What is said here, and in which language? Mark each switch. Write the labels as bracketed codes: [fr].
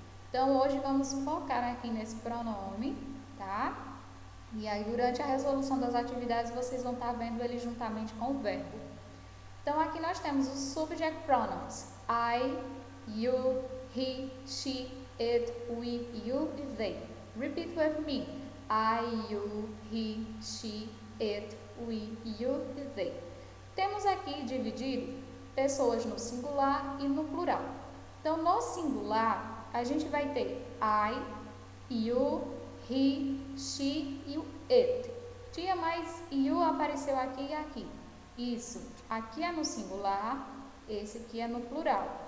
[pt] Então, hoje vamos focar aqui nesse pronome, tá? E aí, durante a resolução das atividades, vocês vão estar vendo ele juntamente com o verbo. Então, aqui nós temos os [en] subject pronouns. I, you, he, she, it, we, you e they. Repeat with me. I, you, he, she, it, we, you e they. [pt] Temos aqui dividido pessoas no singular e no plural. Então, no singular, a gente vai ter [en] I, you, he, she [pt] e o it. Tinha mais you apareceu aqui e aqui. Isso, aqui é no singular, esse aqui é no plural.